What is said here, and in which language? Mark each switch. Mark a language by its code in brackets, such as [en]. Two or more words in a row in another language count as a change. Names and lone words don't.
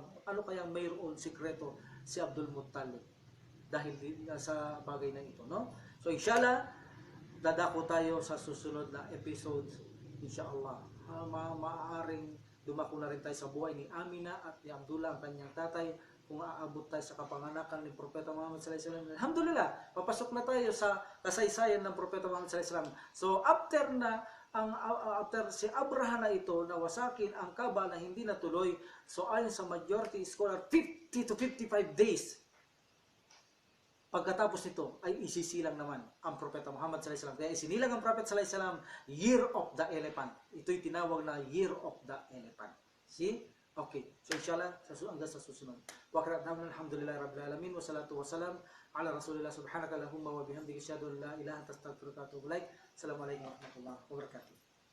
[tl] Ano kaya mayroon sikreto si Abdul Muttalib dahil sa bagay na ito, no? So inshallah, dadako tayo sa susunod na episode, inshallah. Maaaring dumako na rin tayo sa buhay ni Amina at ni Abdullah, ang kanyang tatay, kung aabot tayo sa kapanganakan ni Propeta Muhammad [ar] صلى الله عليه وسلم. [tl] Alhamdulillah, papasok na tayo sa kasaysayan ng Propeta Muhammad [ar] صلى الله عليه وسلم. [tl] So after si Abraha na ito, nawasakin ang Kaaba na hindi natuloy, so ayon sa [en] majority scholar, 50 to 55 days [tl] pagkatapos nito ay isisilang naman ang Propeta Muhammad [ar] صلى الله عليه وسلم. [tl] Kaya isinilang ang Prophet [ar] صلى الله عليه وسلم, [tl] Year of the Elephant. Ito'y tinawag na Year of the Elephant. See? Okay. So inshallah, hanggang sa susunod. [ar] والحمد لله رب العالمين والصلاة والسلام على رسول الله سبحانك اللهم وبحمدك أشهد أن لا إله إلا أنت أستغفرك وأتوب إليك. السلام عليكم ورحمة الله وبركاته.